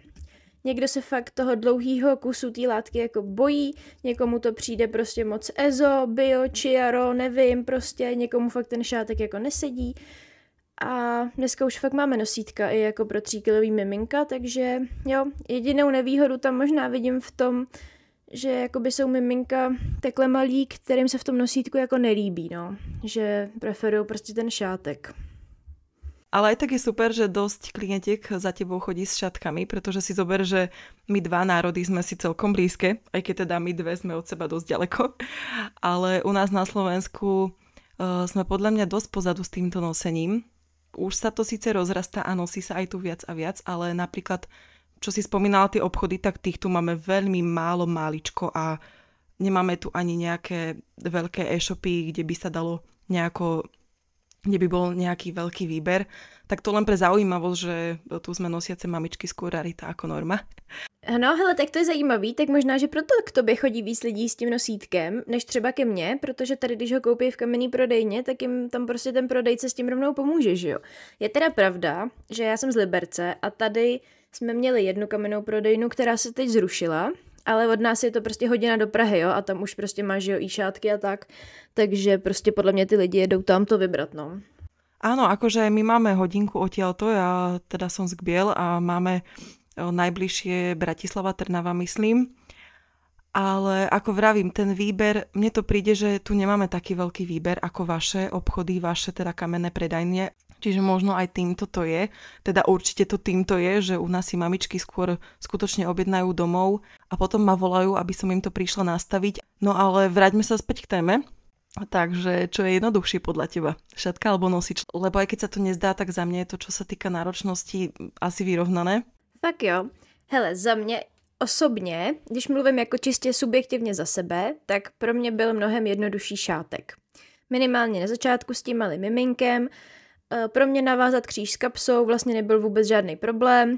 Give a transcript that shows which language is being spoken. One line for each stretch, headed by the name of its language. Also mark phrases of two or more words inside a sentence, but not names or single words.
Czech: Někdo se fakt toho dlouhého kusu té látky jako bojí, někomu to přijde prostě moc ezo, bio, chiaro, nevím, prostě někomu fakt ten šátek jako nesedí. A dneska už fakt máme nosítka i jako pro 3kilový miminka, takže jo, jedinou nevýhodu tam možná vidím v tom, že jakoby jsou miminka takhle malí, kterým se v tom nosítku jako nelíbí, no. Že preferují prostě ten šátek.
Slovak: Ale aj tak je super, že dosť klientiek za tebou chodí s šatkami, pretože si zober, že my dva národy sme si celkom blízke, aj keď teda my dve sme od seba dosť ďaleko. Ale u nás na Slovensku sme podľa mňa dosť pozadu s týmto nosením. Už sa to síce rozrastá a nosí sa aj tu viac a viac, ale napríklad, čo si spomínala tie obchody, tak tých tu máme veľmi málo máličko a nemáme tu ani nejaké veľké e-shopy, kde by sa dalo nejako, kde by bol nejaký veľký výber. Tak to len pre zaujímavosť, že tu sme nosiace mamičky skôr rarita ako norma.
Czech: No, hele, tak to je zajímavý, tak možná, že proto k tobě chodí víc lidí s tím nosítkem, než třeba ke mně, protože tady, když ho koupí v kamenný prodejně, tak jim tam prostě ten prodejce s tím rovnou pomůže, že jo. Je teda pravda, že já jsem z Liberce a tady jsme měli jednu kamennou prodejnu, která se teď zrušila, ale od nás je to prostě hodina do Prahy, jo, a tam už prostě máš, jo, i šátky a tak, takže prostě podle mě ty lidi jedou tam to vybrat, no.
Slovak: Áno, akože my máme hodinku odtiaľto, ja teda som z Gbiel a máme najbližšie Bratislava, Trnava, myslím. Ale ako vravím, ten výber, mne to príde, že tu nemáme taký veľký výber ako vaše obchody, vaše teda kamenné predajne. Čiže možno aj týmto to je. Teda určite to týmto je, že u nás si mamičky skôr skutočne objednajú domov a potom ma volajú, aby som im to prišla nastaviť. No ale vráťme sa späť k téme. Takže čo je jednoduchšie podľa teba? Šatka alebo nosič? Lebo aj keď sa to nezdá, tak za mňa je to, čo sa týka náročnosti, asi vyrovnané.
Czech: Tak jo. Hele, za mě osobně, když mluvím jako čistě subjektivně za sebe, tak pro mě byl mnohem jednodušší šátek. Minimálně na začátku s tím malým miminkem. Pro mě navázat kříž s kapsou vlastně nebyl vůbec žádný problém.